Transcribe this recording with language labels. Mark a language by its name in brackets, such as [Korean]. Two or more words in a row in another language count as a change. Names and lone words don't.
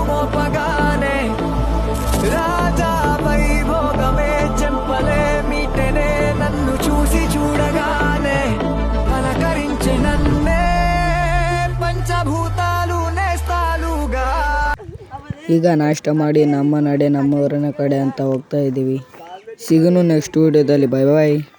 [Telugu] మోపగానే రాజా వైభోగమే చెంపలే మీటనే నన్ను చూసి చూడగానే పలకరించే నన్నే పంచభూతాలు నేస్తాలుగా. [Kannada] ಈಗ ನಾಷ್ಟ ಮಾಡಿ ನಮ್ಮ ಊರಿನ ಕಡೆ ಅಂತ ಹೋಗ್ತಾ ಇದ್ದೀವಿ. ಸಿಗೋಣ ನೆಕ್ಸ್ಟ್ ವಿಡಿಯೋದಲ್ಲಿ. [English] bye bye.